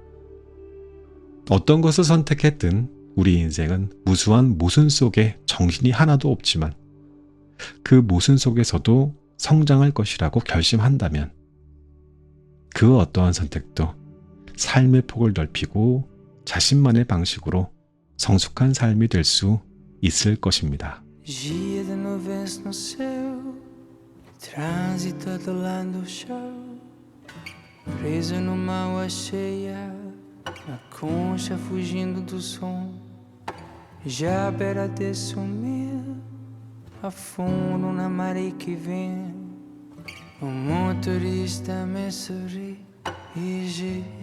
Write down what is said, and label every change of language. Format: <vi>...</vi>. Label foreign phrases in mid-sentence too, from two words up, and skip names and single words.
<ko>어떤 것을 선택했든 우리 인생은 무수한 모순 속에 정신이 하나도 없지만 그 모순 속에서도 성장할 것이라고 결심한다면 그 어떠한 선택도 삶의 폭을 넓히고 자신만의 방식으로 성숙한 삶이 될 수 있을 것입니다.</ko> <pt>Dia de nuvens no céu, trânsito atolando o chão, preso numa água cheia, na concha fugindo do som, já à beira de sumir, afundo na maré que vem, o motorista me sorri e diz:</pt>